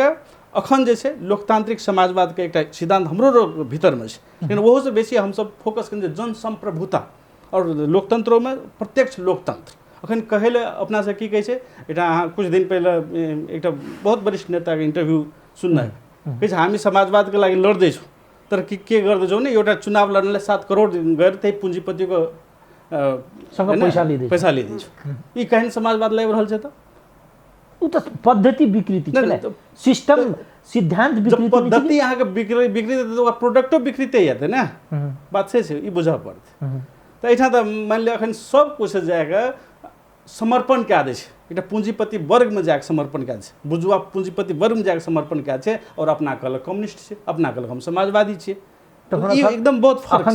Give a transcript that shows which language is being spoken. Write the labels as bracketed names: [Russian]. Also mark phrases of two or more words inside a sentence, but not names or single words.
[Maithili] अखन जे छै लोकतांत्रिक समाजवाद के एकटा सिद्धांत हमरो भीतर में छै लेकिन ओहो से बेसी हम सब फोकस करें जनसंप्रभुता और लोकतंत्रों में प्रत्यक्ष लोकतंत्र अखन कहै ले अपना से की कहै छै एकटा अहाँ कुछ दिन पहले एकटा बहुत वरिष्ठ नेता के इंटरव्यू सुनना कहै छै [Nepali] हामी समाजवाद के लागि लड्दै छौँ तर के गर्दैछौँ भने एउटा चुनाव लड्नलाई 7 करोड गएर त्यही पुँजीपतिको पैसा लिइदिन्छौँ [Maithili] यी कहीँ समाजवाद ल्याइ रहल छै त उ त पद्धति विकृति छै सिस्टम सिद्धांत विकृति पद्धति अहाँके विकृति तो प्रोडक्टो विकृति हेतै ने बात छै ई बुझऽ पड़तै त एहिठाम त मान लिअ अखन सब कुछ जाके समर्पण कए दै छै एकटा पूंजीपति वर्ग में जाके समर्पण कए छै बुजुआ पूंजीपति वर्ग में जाके समर्पण कए छै और अपना कहलक कम्युनिस्ट छै अपना कहलक हम समाजवादी छियै ई एकदम बहुत फर्क